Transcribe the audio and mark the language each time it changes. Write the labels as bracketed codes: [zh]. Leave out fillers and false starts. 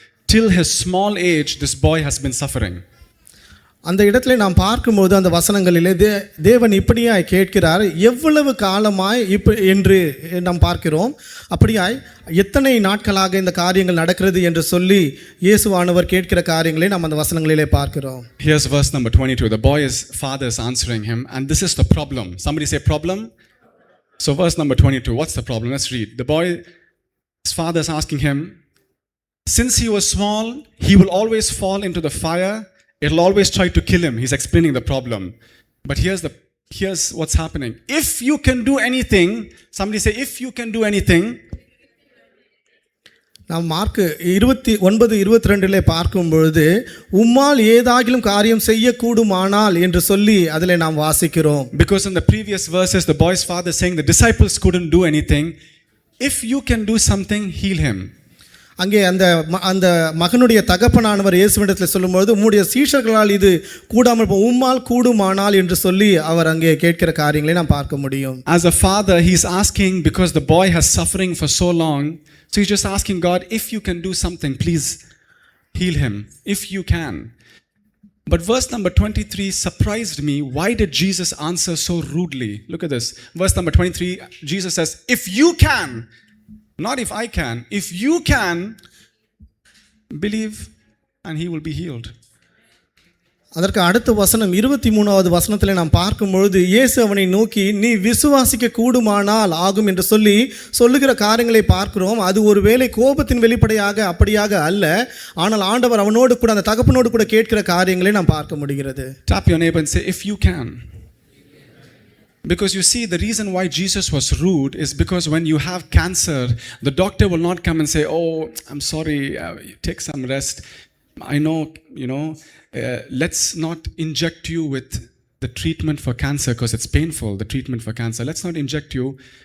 [en] Till his small age, this boy has been suffering. [ta] அந்த இடத்துல நாம் பார்க்கும்போது அந்த வசனங்களிலே தேவன் இப்படியாய் கேட்கிறார், எவ்வளவு காலமாய் என்று நாம் பார்க்கிறோம். அப்படியாய் எத்தனை நாட்களாக இந்த காரியங்கள் நடக்கிறது என்று சொல்லி இயேசுவானவர் கேட்கிற காரியங்களை நாம் அந்த வசனங்களிலே பார்க்கிறோம். [en] Here's verse number 22. The boy's father is answering him, and this is the problem. Somebody say problem. So verse number 22. What's the problem? Let's read. The boy's father is asking him, since he was small, he will always fall into the fire. It'll always try to kill him. He's explaining the problem. But here's what's happening. If you can do anything, somebody say, if you can do anything. [ta] நாம் mark 29:22 பார்க்கும் பொழுது உம்மால் ஏதாகிலும் காரியம் செய்யக்கூடுமானால் என்று சொல்லி அதில் நாம் வாசிக்கிறோம். [en] Because in the previous verses, the boy's father saying the disciples couldn't do anything. If you can do something, heal him. [ta] அங்கே அந்த மகனுடைய தகப்பனானவர் இயேசுவிடத்தில் சொல்லும்போது உம்முடைய சீஷர்களால் இது கூடாமல் உம்மால் கூடுமானால் என்று சொல்லி அவர் அங்கே கேட்கிற காரியங்களை நாம் பார்க்க முடியும். [en] As a father, he's asking because the boy has suffering for so long. So he's just asking God, if you can do something, please heal him. If you can. But verse number 23 surprised me. Why did Jesus answer so rudely? Look at this. Verse number 23, Jesus says, if you can. Not if I can. If you can, believe and he will be healed. [ta] அதற்கு அடுத்த வசனம் 23வது வசனத்தில் நாம் பார்க்கும் பொழுது இயேசு அவனை நோக்கி நீ விசுவாசிக்க கூடுமானால் ஆகும் என்று சொல்லுகிற காரியங்களை பார்க்கிறோம். அது ஒருவேளை கோபத்தின் வெளிப்படையாக அப்படியாக அல்ல, ஆனால் ஆண்டவர் அவனோடு கூட அந்த தகப்பனோடு கூட கேட்கிற காரியங்களை நாம் பார்க்க முடிகிறது. [en] Tap your neighbor and say, if you can. Because you see, the reason why Jesus was rude is because when you have cancer, the doctor will not come and say, "Oh, I'm sorry, take some rest. I know, let's not inject you with the treatment for cancer because it's painful, the treatment for cancer. Let's not inject you.